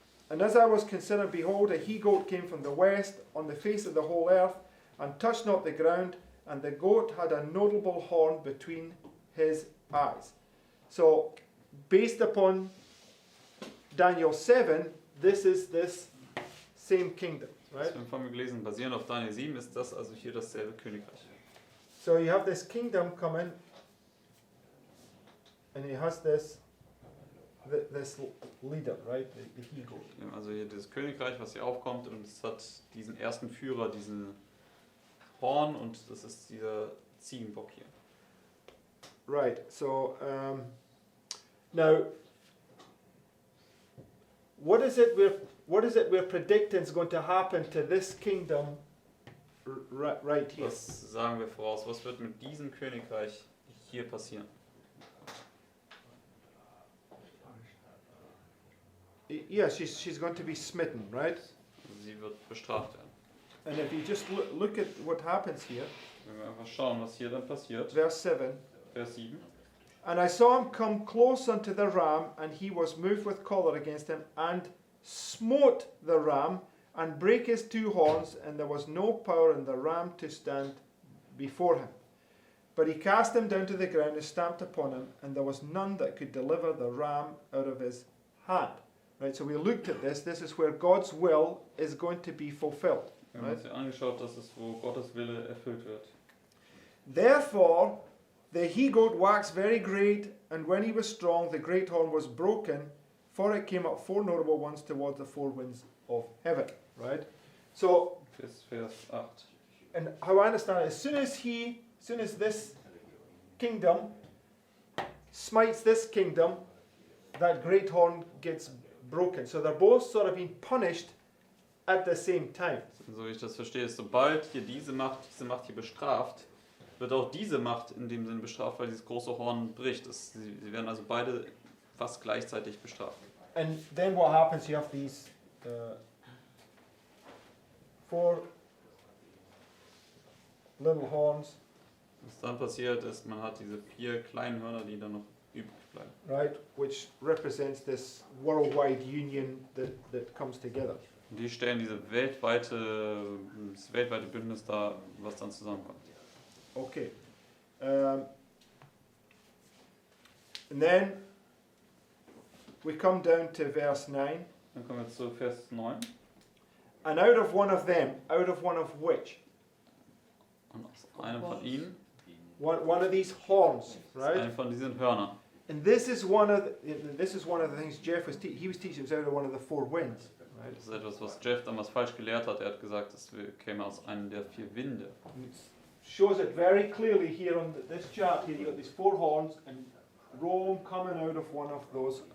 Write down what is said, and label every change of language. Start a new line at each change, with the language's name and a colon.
English: And as I was considering, behold, a he-goat came from the west on the face of the whole earth, and touched not the ground, and the goat had a notable horn between his eyes. So, based upon Daniel 7, this is this same kingdom, right?
German: Das haben wir gelesen, basierend auf Daniel 7 ist das also hier dasselbe Königreich.
English: So you have this kingdom coming, and he has this leader, right? The he-goat.
German: Wir haben also hier dieses Königreich, was hier aufkommt und es hat diesen ersten Führer, diesen Horn und das ist dieser Ziegenbock hier.
English: Right. So now, what is it we're predicting is going to happen to this kingdom right here?
German: Was sagen wir voraus? Was wird mit diesem Königreich hier passieren?
English: Yeah, she's going to be smitten, right?
German: Also sie wird bestraft werden.
English: And if you just look at what happens here,
German: Wenn wir einfach schauen, was hier dann passiert.
English: verse 7.
German: Vers 7.
English: And I saw him come close unto the ram, and he was moved with choler against him, and smote the ram, and brake his two horns, and there was no power in the ram to stand before him. But he cast him down to the ground and stamped upon him, and there was none that could deliver the ram out of his hand. Right, so we looked at this. This is where God's will is going to be fulfilled.
German: Wir haben uns hier angeschaut, das ist, wo Gottes Wille erfüllt wird.
English: Therefore, the he-goat waxed very great, and when he was strong, the great horn was broken, for it came up four notable ones towards the four winds of heaven. Right? So,
German: Vers 8.
English: and how I understand it, as soon as this kingdom smites this kingdom, that great horn gets broken. So they're both sort of being punished at the same time.
German: So wie ich das verstehe, ist sobald hier diese Macht hier bestraft, wird auch diese Macht in dem Sinne bestraft, weil dieses große Horn bricht. Sie werden also beide fast gleichzeitig bestraft.
English: And then what happens, you have these four little horns,
German: Was dann passiert ist, man hat diese 4 kleinen Hörner, die dann noch übrig bleiben.
English: right, which represents this worldwide union that comes together.
German: Und die stellen das weltweite Bündnis dar, was dann zusammenkommt.
English: Okay. And then we come down to verse 9.
German: Dann kommen wir zu Vers 9.
English: And out of one of them, out of one of which?
German: Und aus einem von ihnen,
English: One of these horns, right?
German: einem von diesen Hörnern.
English: And this is one of the things Jeff was he was teaching us out of one of the four winds, right?
German: Das ist etwas, was Jeff damals falsch gelehrt hat. Er hat gesagt, es käme aus einem der 4 Winde.
English: And it shows it very clearly here on this chart. Here you got these four horns and Rome coming out of one of those